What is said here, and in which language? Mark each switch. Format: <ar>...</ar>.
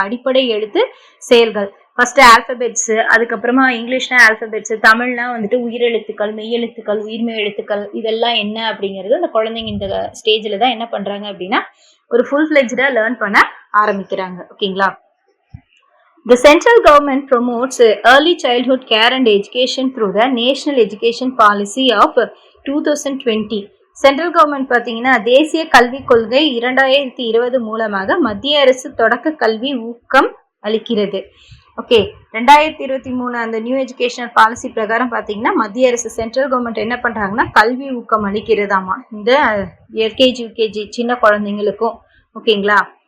<ta>அடிப்படை எழுத்து செயல்கள், ஃபர்ஸ்ட் ஆல்பபெட்ஸ், அதுக்கப்புறமா இங்கிலீஷ்னா ஆல்பபெட்ஸ், தமிழ்னா வந்துட்டு உயிரெழுத்துக்கள், மெய்யெழுத்துக்கள், உயிர்மெய் எழுத்துக்கள், இதெல்லாம் என்ன அப்படிங்கிறது அந்த குழந்தைங்க இந்த ஸ்டேஜ்ல தான் என்ன பண்றாங்க அப்படின்னா ஒரு ஃபுல் ஃபிளெஜ்டா லேர்ன் பண்ண ஆரம்பிக்கிறாங்க. ஓகேங்களா?</ta> <en>The central government promotes early childhood care and education through the National Education Policy of 2020.</en> <ta>Central government பார்த்தீங்கன்னா தேசிய கல்விக் கொள்கை 2020 மூலமாக மத்திய அரசு தொடக்க கல்வி ஊக்கம் அளிக்கிறது. ஓகே, 2023 அந்த நியூ எஜுகேஷனல் பாலிசி பிரகாரம் பார்த்தீங்கன்னா மத்திய அரசு சென்ட்ரல் கவர்மெண்ட் என்ன பண்றாங்கன்னா கல்வி ஊக்கம் அளிக்கிறதாமா இந்த எல்கேஜி யூகேஜி சின்ன குழந்தைங்களுக்கும். ஓகேங்களா?</ta>